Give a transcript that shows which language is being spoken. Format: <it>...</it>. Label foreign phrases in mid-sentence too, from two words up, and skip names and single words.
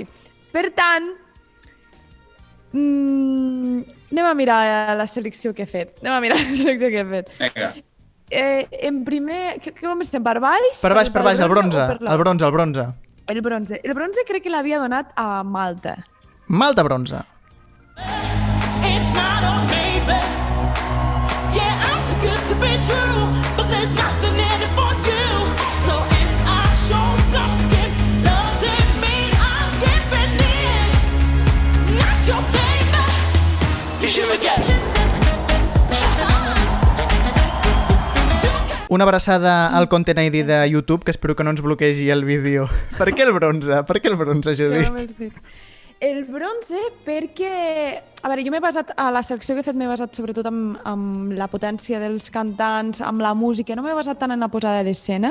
<ca>Per tant, anem a mirar la selecció que he fet. Vinga. En primer... Què comencem? Per baix? Per baix, el bronze. El bronze crec que l'havia donat a Malta. Malta bronze.</ca> <en>It's not a maybe. Yeah, I'm too good to be true, but there's nothing in it for you. So if I show some skin, doesn't mean I'm giving in. Not your baby. You should get it.</en> <ca>Una abraçada al Content ID de YouTube, que espero que no ens bloquegi el vídeo. Per què el bronze? Per què el bronze, Judit? El bronze perquè... A veure, jo m'he basat, a la selecció que he fet m'he basat sobretot amb la potència dels cantants, amb la música, no m'he basat tant en la posada d'escena.</ca>